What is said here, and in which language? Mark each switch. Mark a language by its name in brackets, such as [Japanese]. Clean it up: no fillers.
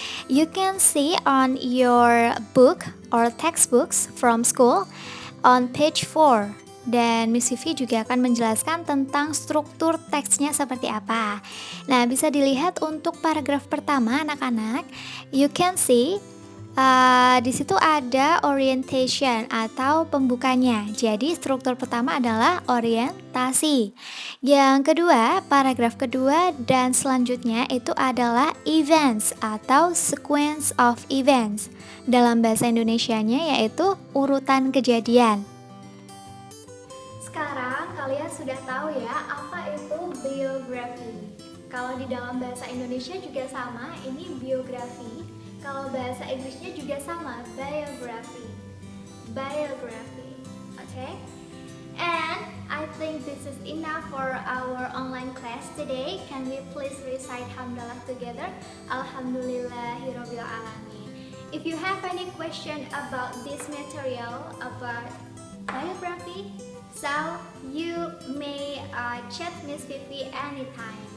[English] You can see on your book or textbooks from school on page 4. [Indonesian] Dan Miss Vivi juga akan menjelaskan tentang struktur teksnya seperti apa. Nah, bisa dilihat untuk paragraf pertama anak-anak. [English] You can see [Indonesian] di situ ada orientation atau pembukanya. Jadi struktur pertama adalah orientasi. Yang kedua, paragraf kedua dan selanjutnya itu adalah events atau [English] sequence of events. [Indonesian] Dalam bahasa Indonesianya yaitu urutan kejadian. Sekarang kalian sudah tahu ya apa itu biografi. Kalau di dalam bahasa Indonesia juga sama, ini biografi. Kalau bahasa Inggrisnya juga sama, biography. [English] Biography. Okay? And I think this is enough for our online class today. Can we please recite Hamdalah together? [Arabic] Alhamdulillahirabbil alamin. [English] If you have any question about this material, about biography, so you may chat Miss Vivi anytime.